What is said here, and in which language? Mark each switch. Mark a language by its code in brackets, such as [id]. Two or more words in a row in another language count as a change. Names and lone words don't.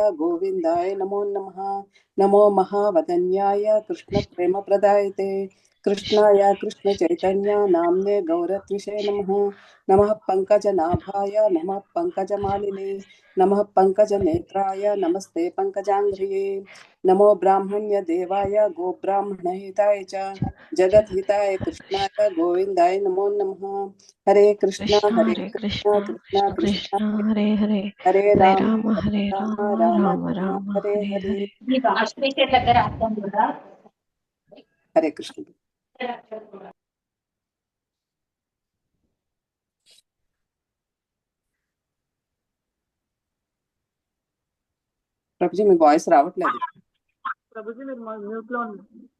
[sa] गोविन्दाय नमो नमः नमो महावदन्याय कृष्णप्रेमप्रदायते कृष्णाय कृष्णचैतन्य नाम्ने गौरत्विषे नमः नमः पंकजनाभाय नमः पंकजमालिने नमः पंकजनेत्राय नमस्ते पंकजाङ्घ्रिये नमो ब्राह्मण्य देवाय गोब्राह्मणहिताय च जगद्हिताय कृष्णाय गोविन्दाय नमो नमः हरे कृष्णा కృష్ణ హరే కృష్ణ कृष्णा కృష్ణ కృష్ణ कृष्णा హరే హరే हरे హరే राम రామ హరే राम రామ राम రామ राम రామ हरे హరే हरे హరే. हरे कृष्ण [te] ప్రభుజీ మీ వాయిస్ రావట్లేదు. ప్రభుజీ మీరు మ్యూట్ లో ఉన్నారు.